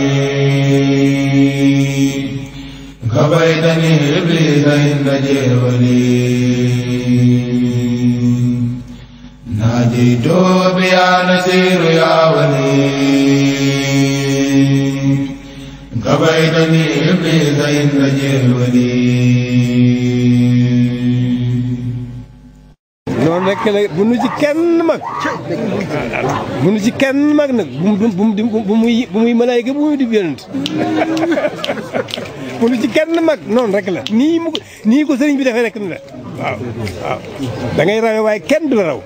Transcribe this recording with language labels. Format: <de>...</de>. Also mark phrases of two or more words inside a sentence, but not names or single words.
<ar>كفيتني إبليس عند جولي ناديت بيا نذير يا ولي كفيتني إبليس عند جولي</ar> <wo>noonu rek la bu nu ci kenn mag bu nu ci kenn mag nag bu muy malaayka bu muy di yonent bu nu ci kenn mag noonu rek la nii ko sëriñ bi defee rek ni la waaw waaw da ngay rawe waaye kenn du la raw</wo>